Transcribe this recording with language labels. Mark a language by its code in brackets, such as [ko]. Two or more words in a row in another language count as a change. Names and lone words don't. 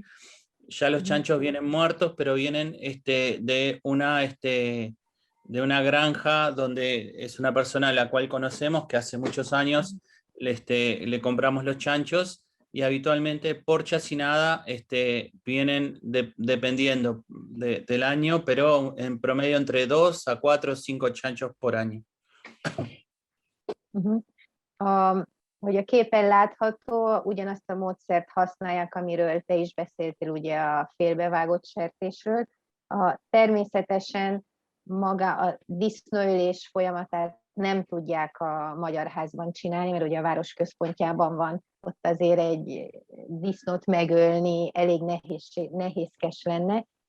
[es] Ya los chanchos vienen muertos, pero vienen de una granja donde es una persona a la cual conocemos que hace muchos años le compramos los chanchos, y habitualmente por chacinada vienen dependiendo del año, pero en promedio entre 2 a 4 o 5 chanchos por año. [hu] Hogy a képen látható, ugyanazt a módszert használják, amiről te is beszéltél, ugye a félbevágott sertésről. Természetesen maga a disznóölés folyamatát nem tudják a Magyar Házban csinálni, mert ugye a város központjában van, ott azért egy disznót megölni elég nehézkes lenne.